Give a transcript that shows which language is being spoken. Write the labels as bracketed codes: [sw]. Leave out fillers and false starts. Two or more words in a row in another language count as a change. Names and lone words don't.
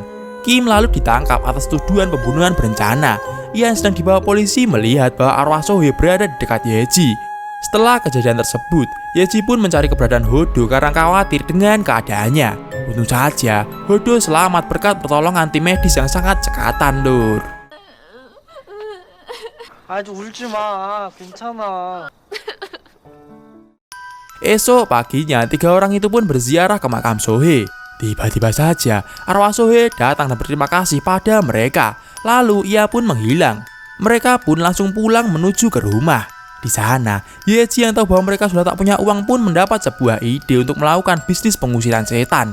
[id] Kim lalu ditangkap atas tuduhan pembunuhan berencana. Ia yang sedang dibawa polisi melihat bahwa arwah Sohe berada di dekat Yeji. Setelah kejadian tersebut, Yeji pun mencari keberadaan Hodo karena khawatir dengan keadaannya. Untung saja, Hodo selamat berkat pertolongan tim medis yang sangat cekatan, Lur. [ko] 아주 울지 마. 괜찮아. [id] Esok paginya, 3 orang itu pun berziarah ke makam Sohe. Tiba-tiba saja, arwah Sohe datang dan berterima kasih pada mereka. Lalu ia pun menghilang. Mereka pun langsung pulang menuju ke rumah. Di sana, Yeji yang tahu bahwa mereka sudah tak punya uang pun mendapat sebuah ide untuk melakukan bisnis pengusiran setan.